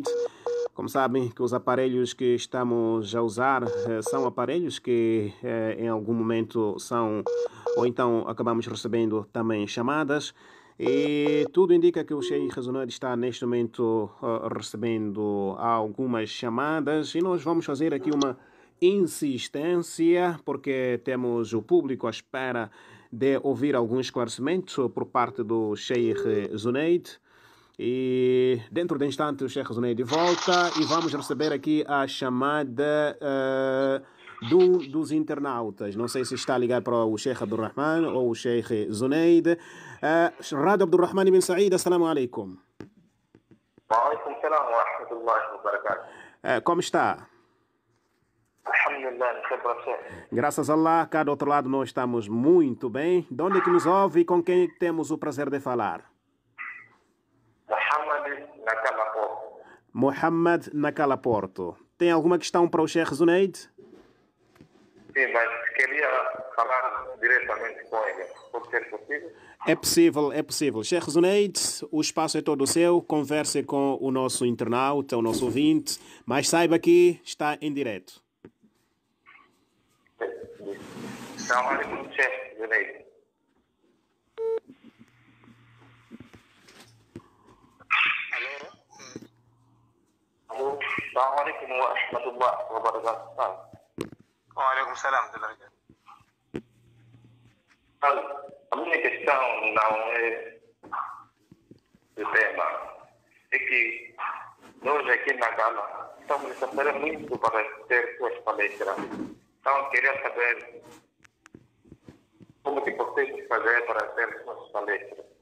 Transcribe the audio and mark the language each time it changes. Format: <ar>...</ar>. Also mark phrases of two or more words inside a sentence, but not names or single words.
<pt>Como sabem, que os aparelhos que estamos a usar são aparelhos que em algum momento são, ou então acabamos recebendo também chamadas, e tudo indica que o Sheikh Zunaid está neste momento recebendo algumas chamadas e nós vamos fazer aqui uma insistência porque temos o público à espera de ouvir alguns esclarecimentos por parte do Sheikh Zunaid. E dentro de instante o Sheikh Zunaid volta e vamos receber aqui a chamada dos internautas. Não sei se está ligado para o Sheikh Abdurrahman ou o Sheikh Zunaid. Rádio Abdurrahman ibn Said,</pt> <ar>السلام عليكم. وعليكم السلام ورحمة الله وبركاته.</ar> <pt>Como está? Alhamdulillah, graças a Allah, cá do outro lado nós estamos muito bem. De onde é que nos ouve e com quem temos o prazer de falar? Mohamed Nakala Porto. Tem alguma questão para o Sheikh Zunaid? Sim, mas queria falar diretamente com ele. Pode ser possível? É possível. Sheikh Zunaid, o espaço é todo seu. Converse com o nosso internauta, o nosso ouvinte, mas saiba que está em direto.</pt> <ar>السلام عليكم, Sheikh Zunaid. السلام عليكم ورحمة الله وبركاته. وعليكم السلام.</ar> <pt>A minha questão não é do tema. É que nós aqui na Gala estamos a sofrer muito para ter suas palestras. Então, queria saber como que podemos fazer para ter suas palestras.</pt>